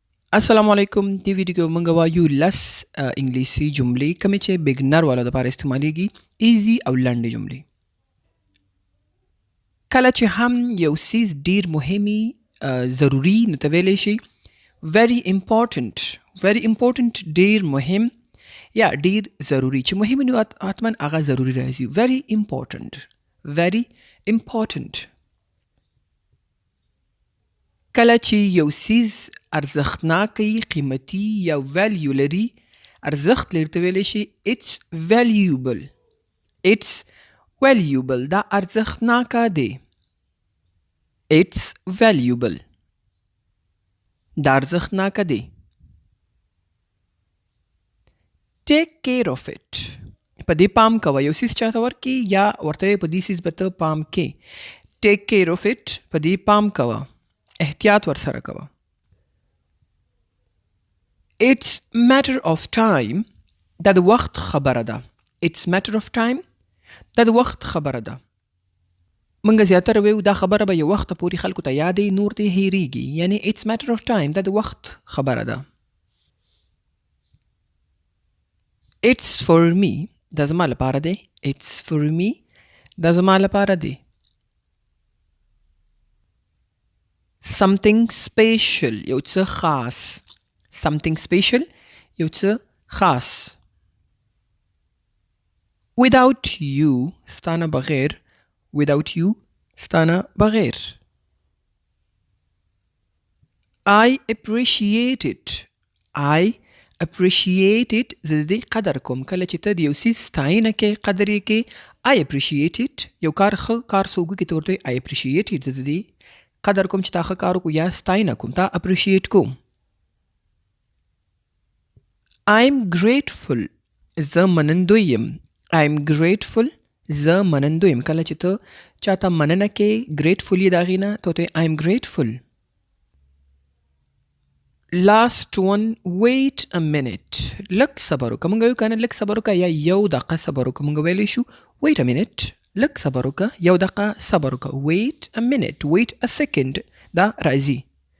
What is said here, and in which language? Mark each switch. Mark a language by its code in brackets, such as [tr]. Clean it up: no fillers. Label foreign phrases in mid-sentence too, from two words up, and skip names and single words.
[ps] السلام علیکم دی ویډیو کې موږ وایو لس انګلیسي جملې کومې چې بګنر والو لپاره استعمالیږي ایزي او لنډې جملې کله چې هم یو سیز ډیر مهمي ضروری نو ته ویلی شي [en] very important [ps] ډیر مهم یا ډیر ضروری چې مهم نو حتما هغه ضروری راځي [en] very important [ps] کله چې یو سیز ارزښتناکي قیمتي یا ویلیو لري ارزښت لري ته ویلی شي it's valuable دا ارزښتناکه دی [en] it's valuable [ps] دا ارزښتناکه دی [en] take care of it [ps] په دې پام کوه یو سیز چاته ورکړي یا ورته په دې سیز به ته پام کې [en] take care of it [ps] په دې پام کوه احتیاط ورسره کوه [en] It's matter of time [ps] دا د وخت خبره ده [en] It's matter of time [ps] دا د وخت خبره ده موږ زیاتره ویو دا خبره به یو وخت پورې خلکو ته یادې نور دې هیریږي یعنی [en] It's matter of time [ps] دا د وخت خبره ده [en] It's for me [ps] دا زما لپاره دی [en] It's for me [ps] دا زما لپاره دی [en] Something special [ps] یو څه خاص [en] Something special [ps] یو څه خاص [en] Without you [ps] ستانه بغیر [en] Without you [ps] ستانه بغیر [en] I appreciate it [ps] زه دې قدر کوم کله چې ته د یو څیز ستاینه کې قدر یې کې [en] I appreciate it [ps] یو کار ښه کار څوک وکړي ته ورته [en] I appreciate it [ps] زه دې قدر کوم چې تا ښه کار وکړو یا ستاینه کوم تا اپریشیټ کوم [en] I'm grateful [ps] زه منندوی یم [en] I'm grateful [ps] زه منندوی یم کله چې ته چاته مننه کې grateful یې د هغې نه ته ورته [en] I'm grateful last one wait a minute [ps] لږ صبر وکړه موږ ویو که نه لږ صبر وکړه یا یو دقیقه صبر وکړه موږ ویلی شو [en] wait a minute [ps] لږ صبر وکړه یو دقیقه صبر وکړه [en] wait a minute wait a second [ps] دا راځي